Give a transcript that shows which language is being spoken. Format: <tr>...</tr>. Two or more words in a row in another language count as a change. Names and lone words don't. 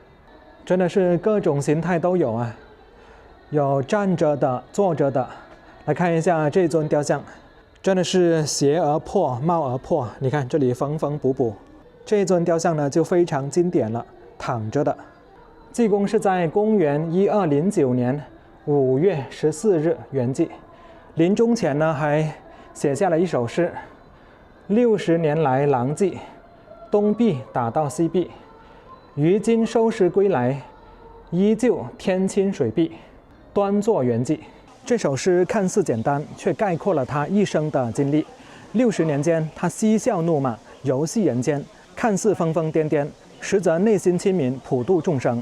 <zh>真的是各種形態都有啊，有站着的、坐着的。來看一下這尊雕像，真的是斜而破，貌而破。你看這裡縫縫補補。這尊雕像呢就非常經典了，躺着的。濟公是在公元1209年5月14 日圓寂，臨終前呢還寫下了一首詩：60年來狼藉，東壁打到西壁。於今收拾歸來，依舊天清水碧，端坐圓寂。這首詩看似簡單，卻概括了他一生的經歷。60年間，他嬉笑怒罵，遊戲人間，看似瘋瘋癲癲，實則內心清明，普度眾生。</zh>